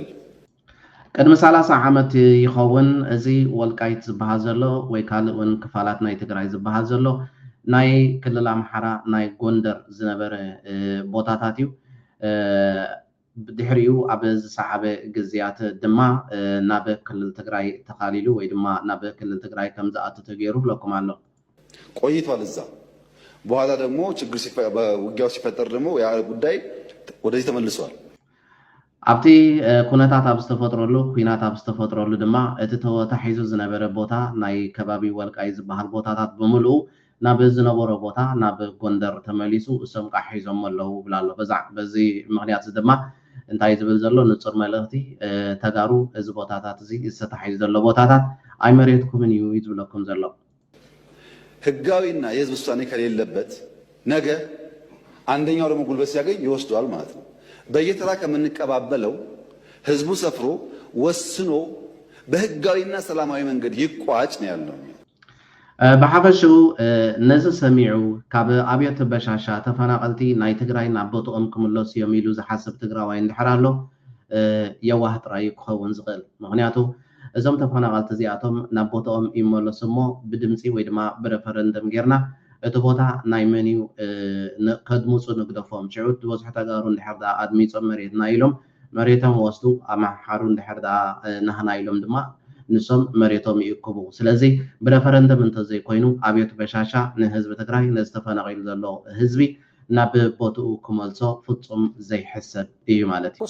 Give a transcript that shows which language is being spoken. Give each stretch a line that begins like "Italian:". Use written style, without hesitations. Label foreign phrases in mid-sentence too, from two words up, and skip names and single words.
Tigrinya: ቅድሚ 30 ዓመት ይኸውን እዚ ወልቃይት ዝበሃል ዘሎ ወይ ካልእ እውን ክፋላት ናይ ትግራይ ዝበሃል ዘሎ ናይ ክልል ኣምሓራ ናይ ጎንደር ዝነበረ ቦታታት እዩ። ድሕሪኡ ኣብ ዝሰዓበ ግዝያት ድማ ናብ ክልል ትግራይ ተኻሊሉ ወይ ድማ ናብ ክልል ትግራይ ከም ዝኣቱ ተገይሩ ብለኩም ኣሎ
Amharic: ቆይቷል እዛ። በኋላ ደግሞ ችግር ውጊያው ሲፈጠር ደግሞ ያ ጉዳይ ወደዚህ ተመልሷል።
Tigrinya: ኣብቲ ኩነታት ኣብ ዝተፈጥረሉ ኩናት ኣብ ዝተፈጥረሉ ድማ እቲ ተታሒዙ ዝነበረ ቦታ ናይ ከባቢ ወልቃይ ዝበሃል ቦታታት ብምልኡ ናብ ዝነበሮ ቦታ ናብ ጎንደር ተመሊሱ እሶም ቃ ሒዞም ኣለዉ ብላ ኣሎ። በዚ ምክንያት ድማ እንታይ ዝብል ዘሎ ንፁር መልእኽቲ ተጋሩ እዚ ቦታታት እዚ ዝተታሒዙ ዘሎ ቦታታት ኣይመሬትኩምን እዩ ዝብለኩም ዘሎ።
Amharic: ህጋዊና የህዝብ ውሳኔ ከሌለበት ነገ አንደኛው ደግሞ ጉልበት ሲያገኝ ይወስዷል ማለት ነው። በየተራ ከምንቀባበለው ህዝቡ ሰፍሮ ወስኖ በህጋዊና ሰላማዊ መንገድ ይቋጭ ነው ያለው።
Tigrinya: ብሓፈሽኡ ነዚ ሰሚዑ ካብ ኣብየት በሻሻ ተፈናቀልቲ ናይ ትግራይ ናብ ቦትኦም ክምለሱ እዮም ኢሉ ዝሓስብ ትግራዋይ እንድሕር ኣሎ የዋህ ጥራይ ክኸውን ዝኽእል። ምክንያቱ እዞም ተፈናቀልቲ እዚኣቶም ናብ ቦትኦም ይመለሱ እሞ ብድምፂ ወይ ድማ ብረፈረንደም ጌርና እቲ ቦታ ናይ መን እዩ ከድምፁ ንግደፎም ሽዑት ዝበዝሑ ተጋሩ እንድሕር ዳ ኣድሚፆም መሬትና ኢሎም መሬቶም ወስዱ ኣማሓሩ እንድሕር ዳ ናህና ኢሎም ድማ ንሶም መሬቶም ይእክቡ። ስለዚ ብረፈረንደም እንተዘይኮይኑ ኣብየት በሻሻ ንህዝቢ ትግራይ ንዝተፈናቂሉ ዘሎ ህዝቢ ናብ ቦትኡ ክመልሶ ፍፁም ዘይሕሰብ እዩ ማለት እዩ።